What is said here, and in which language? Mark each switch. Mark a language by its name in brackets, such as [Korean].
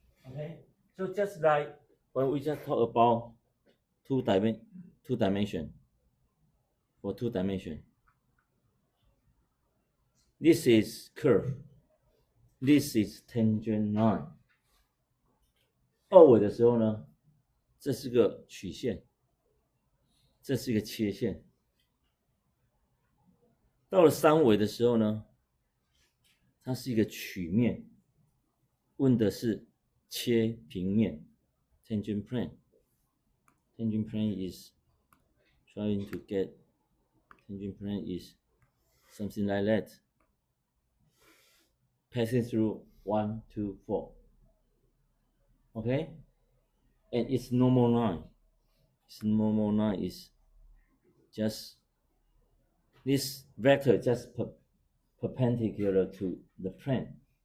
[English] Okay, so just like when we just talk about two dimension. For 2 dimension, this is curve, this is tangent line. [Chinese] 二维的时候呢，这是个曲线，这是一个切线。到了3维的时候呢，它是一个曲面，问的是切平面 tangent plane. [English] Tangent plane is trying to get tangent plane is something like that, passing through 1, 2, 4. Okay, and its normal line. Its normal line is just this vector just perpendicular to the plane.